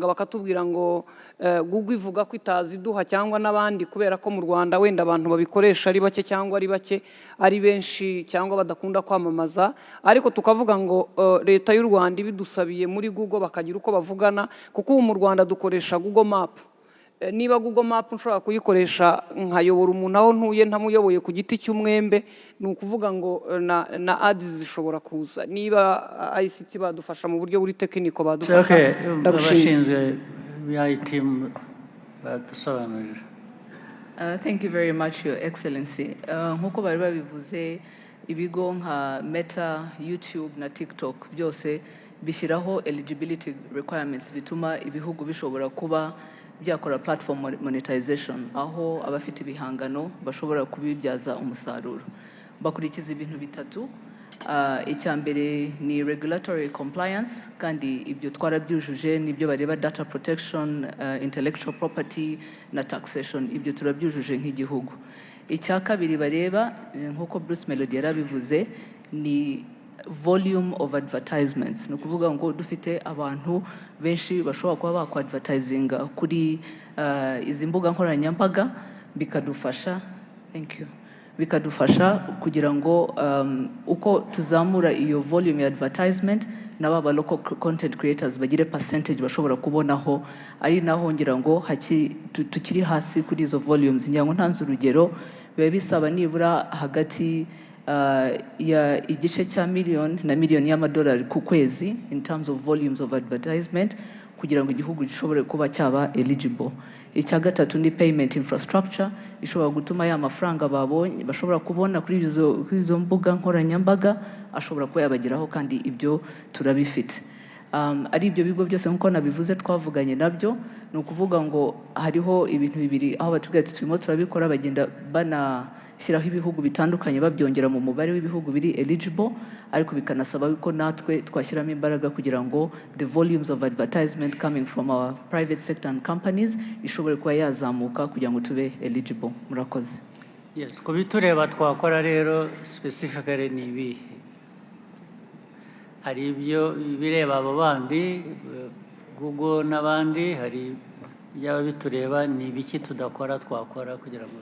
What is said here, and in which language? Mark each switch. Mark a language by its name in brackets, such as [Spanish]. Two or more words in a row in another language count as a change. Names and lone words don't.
[Kinyarwanda] bakatubwira ngo Google ivuga ko itaziduha cyangwa n'abandi kubera ko mu Rwanda wenda abantu babikoresha ari bake cyangwa ari bake ari benshi cyangwa badakunda kwamamaza ariko tukavuga ngo leta y'u Rwanda ibidusabiye muri Google bakagira uko bavugana kuko ubu mu Rwanda dukoresha Google Map niba Google Map nshobora kuyikoresha nkayobora umuntu aho ntuye ntamuyoboye ku giti cy'umwembe ni ukuvuga ngo na ads zishobora kuza niba ICT badufasha mu buryo buri tekiniko badufasha abashinzwe IT badusobanurira. [English] Thank you very much, Your Excellency. [Kinyarwanda] Nkuko bari babivuze ibigo nka Meta, YouTube na TikTok byose bishyiraho [English] eligibility requirements [Kinyarwanda] bituma ibihugu bishobora kuba byakora [English] platform monetization [Kinyarwanda] aho abafite ibihangano bashobora kubibyaza umusaruro bakurikiza ibintu bitatu icya mbere ni [English] regulatory compliance [Kinyarwanda] kandi ibyo twarabyujuje nibyo bareba [English] data protection intellectual property [Kinyarwanda] na taxation ibyo turabyujuje nk'igihugu icya kabiri bareba nkuko Bruce Melody yarabivuze ni [English] volume of advertisements [Kinyarwanda] ni ukuvuga ngo dufite abantu benshi bashobora kuba bakwadvertisinga kuri izi mbuga nkoranyambaga bikadufasha bikadufasha kugira ngo uko tuzamura iyo volume ya advertisement n'aba [English] local content creators [Kinyarwanda] bagire percentage bashobora kubonaho ari naho ngira ngo tukiri hasi kuri izo volumes ngira ngo ntanze urugero biba bisaba nibura hagati ya igice cya miliyoni na miliyoni y'amadolari ku kwezi [English] in terms of volumes of advertisement [Kinyarwanda] kugira ngo igihugu gishobore kuba cyaba eligible icya gatatu ni payment infrastructure ishobora gutuma ya mafaranga babonye bashobora kubona kuri izo mbuga nkoranyambaga ashobora kuba yabageraho kandi ibyo turabifite ari ibyo bigo byose nkuko nabivuze twavuganye nabyo ni ukuvuga ngo hariho ibintu bibiri aho batubwira ati turimo turabikora bagenda banashyiraho ibihugu bitandukanye babyongera mu mubare w'ibihugu biri eligible ariko bikanasaba ko natwe twashyiramo imbaraga kugira ngo [English] the volumes of advertisement coming from our private sector and companies [Kinyarwanda] ishobore kuba yazamuka kugira ngo tube eligible. Murakoze. Yes, ku bitureba twakora rero specifically ni ibihe hari ibyo bireba abo bandi Google n'abandi hari byaba bitureba ni ibiki tudakora twakora kugira ngo